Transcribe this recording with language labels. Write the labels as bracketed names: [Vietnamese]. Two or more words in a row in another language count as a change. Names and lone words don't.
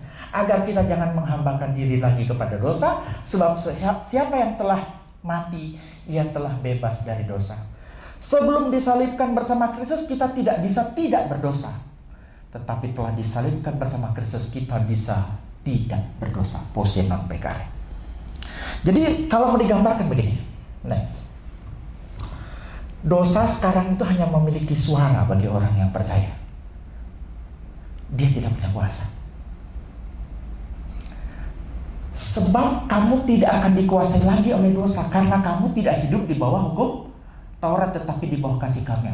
[Indonesian] Agar kita jangan menghambakan diri lagi kepada dosa. Sebab siapa yang telah mati, ia telah bebas dari dosa. Sebelum disalibkan bersama Kristus, kita tidak bisa tidak berdosa. Tetapi telah disalibkan bersama Kristus, kita bisa tidak berdosa. [Latin] Posse non peccare. [Indonesian] Jadi kalau mau digambarkan begini. Next. Dosa sekarang itu hanya memiliki suara bagi orang yang percaya. Dia tidak punya kuasa. Sebab kamu tidak akan dikuasai lagi oleh dosa, karena kamu tidak hidup di bawah hukum Taurat tetapi di bawah kasih karunia.